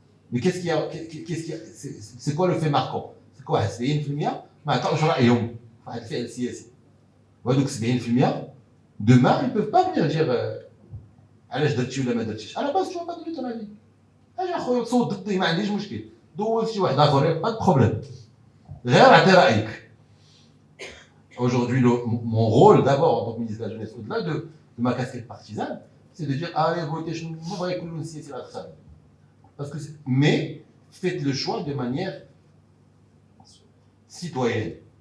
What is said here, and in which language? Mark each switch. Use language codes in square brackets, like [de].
[fr] Mais qu'est-ce qu'il y a, c'est quoi le fait marquant? C'est quoi? C'est 70%. [ar] ما عطاوش رأيهم في هذا الفعل السياسي. [fr] وهذوك 70% demain, ils ne peuvent pas venir dire [ar] علاش درتي ولا ما درتيش. [fr] À la base, tu vas pas donner ton avis. [ar] اجي اخويا تصوت ضدي ما عنديش مشكل. دوز شي واحد اخر [fr] pas de problème. [ar] غير عطي رايك. [fr] Aujourd'hui, mon rôle d'abord en tant que ministre de la Jeunesse, au-delà de ma casquette partisane, c'est de dire allez votez je ne vais pas que c'est la ça. Parce que mais faites le choix de manière citoyenne.